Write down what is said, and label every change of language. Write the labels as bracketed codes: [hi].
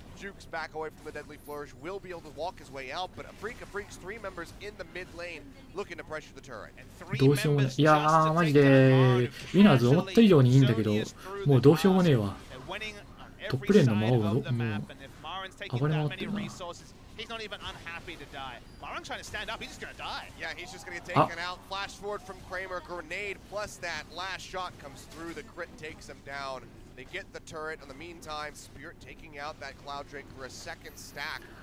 [en] Jukes back away from the deadly flourish. Will be able to walk his way out, but Afrika Freaks 3 members in the mid lane looking to pressure the turret. [ja] どうしようもない。いやーマジでウィナーズ思った以上にいいんだけど、もうどうしようもねえわ。トップレーンの魔王がもう暴れ回ってるな。 [en] He's not even unhappy to die. Maron trying to stand up, he's just gonna die. Yeah, he's just gonna get taken out. Flash forward from Kramer, grenade plus that last shot comes through. The crit takes him down. They get the turret. In the meantime, Spirit taking out that Cloud Drake for a second stack.